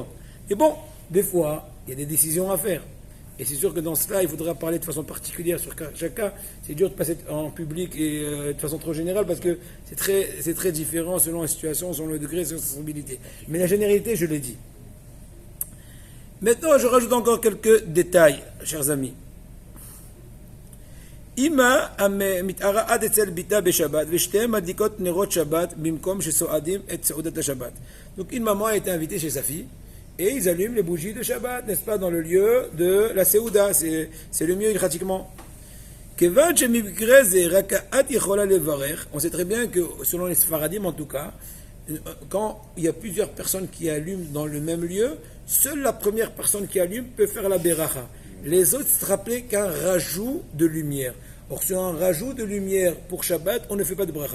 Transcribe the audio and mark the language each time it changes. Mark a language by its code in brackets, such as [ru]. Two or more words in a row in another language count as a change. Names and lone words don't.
[fr] Et bon, des fois, il y a des décisions à faire. Et c'est sûr que dans cela, il faudra parler de façon particulière sur chaque cas. C'est dur de passer en public et de façon trop générale parce que c'est très différent selon la situation, selon le degré de sensibilité. Mais la généralité, je l'ai dit. Maintenant, je rajoute encore quelques détails, chers amis. [he] אמא מתארחת אצל בתה בשבת ושתיהן מדליקות נרות שבת במקום שסועדים את סעודת שבת. [fr] Donc une maman a été invitée chez sa fille et ils allument les bougies de Shabbat, n'est-ce pas, dans le lieu de la Seuda, c'est le mieux pratiquement. [he] כיון שמקרה זה רק האחת יכולה לברך. [fr] On sait très bien que selon les Sfaradim en tout cas, quand il y a plusieurs personnes qui allument dans le même lieu, seule la première personne qui allume peut faire la beracha. Les autres se rappelaient qu'un rajout de lumière. Or, sur un rajout de lumière pour Shabbat, on ne fait pas de bracha.